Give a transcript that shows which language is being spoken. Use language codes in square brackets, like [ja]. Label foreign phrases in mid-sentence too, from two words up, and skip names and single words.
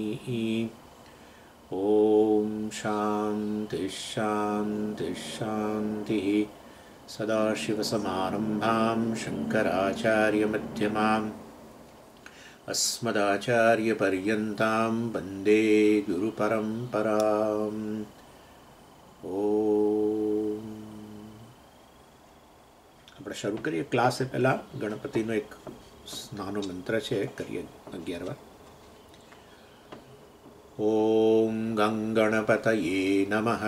[sa] ॐ शान्तिः शान्तिः शान्तिः। सदाशिवसमारम्भां शङ्कराचार्यमध्यमाम् अस्मदाचार्यपर्यन्तां वन्दे गुरुपरम्पराम्। [gu] ઓમ આપણે શરૂ કરીએ ક્લાસ એ પહેલાં ગણપતિનો એક નાનો મંત્ર છે, કરીએ 11 વાર. [sa] ओम गंगणपतये नमः.